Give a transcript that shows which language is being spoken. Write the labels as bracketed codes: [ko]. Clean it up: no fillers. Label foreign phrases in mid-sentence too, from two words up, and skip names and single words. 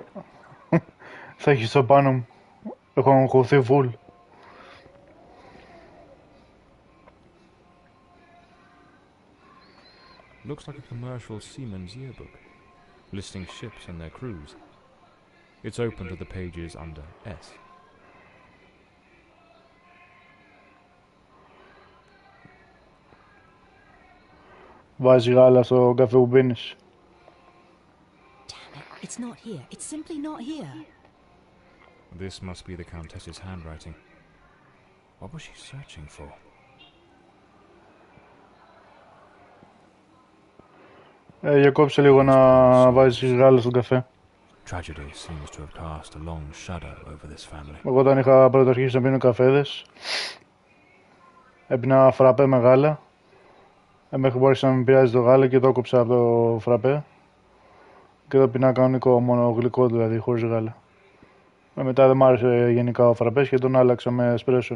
[el] Θα έχει στο πάνω μου. Έχω αγχωθεί φουλ. [en] Looks like a commercial seaman's yearbook, listing ships and their crews. It's open to the pages under S. [el] Βάζει γάλα στο καφέ που πίνεις. [en] It's not here. It's simply not here. This must be the Countess's handwriting. What was she searching for? [el] Για κόψε λίγο να βάζεις γάλα στον καφέ. [en] Tragedy seems to have cast a long shadow over this family. [el] Εγώ όταν είχα πρώτα αρχίσει να πίνω καφέδες, έπινα φραπέ με γάλα. Μέχρι που άρχισε να μην πειράζει το γάλα και το έκοψα από το φραπέ. Και το πινά κανονικό, μόνο γλυκό δηλαδή, χωρίς γάλα. Μετά δεν μ' άρεσε γενικά ο φραπές και τον άλλαξα με εσπρέσο.